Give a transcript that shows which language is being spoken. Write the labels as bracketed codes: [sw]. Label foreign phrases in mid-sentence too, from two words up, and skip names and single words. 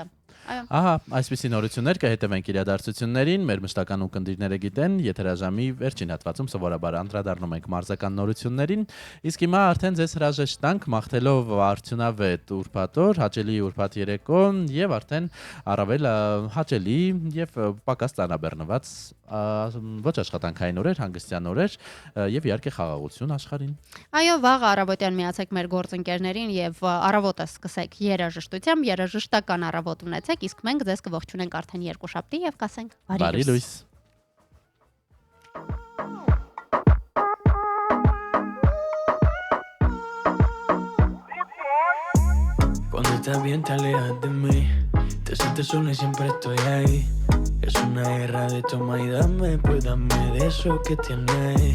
[hy] Ահա, այսպիսի նորություններ կհետևենք իրադարձություններին, մեր մշտական ունկնդիրները գիտեն, եթերաժամի վերջին հատվածում սովորաբար անդրադառնում ենք մարզական նորություններին, իսկ հիմա արդեն ձեզ հրաժեշտ տանք մաղթելով արդյունավետ ուրբաթօր, հաճելի ուրբաթ երեկո եւ արդեն առավել հաճելի եւ պակաս ծանրաբեռնված ոչ աշխատանքային օրեր, հանգստյան օրեր եւ իհարկե խաղաղություն աշխարհին։ Այո, վաղ առավոտյան միացեք մեր գործընկերներին եւ առավոտը սկսեք երաժշտությամբ, երաժշտական առավոտ ունեցեք, իսկ մենք ձեզ կողջունենք արդեն երկուշաբթի եւ կասենք բարի լույս։ [es] Cuando estás bien te alejas de mí, te sientes sola y siempre estoy ahí. Es una guerra de toma y dame, pues dame de eso que tienes.